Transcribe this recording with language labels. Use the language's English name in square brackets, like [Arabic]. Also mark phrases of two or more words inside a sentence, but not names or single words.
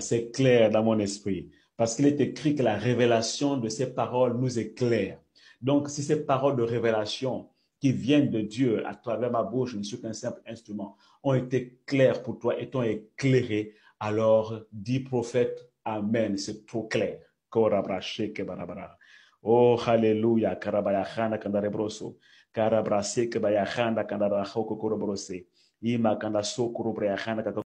[French] C'est clair dans mon esprit. Parce qu'il est écrit que la révélation de ces paroles nous éclaire. Donc, si ces paroles de révélation qui viennent de Dieu à travers ma bouche, je ne suis qu'un simple instrument, ont été claires pour toi et t'ont éclairé, alors dis prophète, Amen. C'est trop clair. Oh, hallelujah. Karabayahana kandarebroso. Karabrase kebayahana kandaraho kokorobrose. Ima kanda sokoro brayahana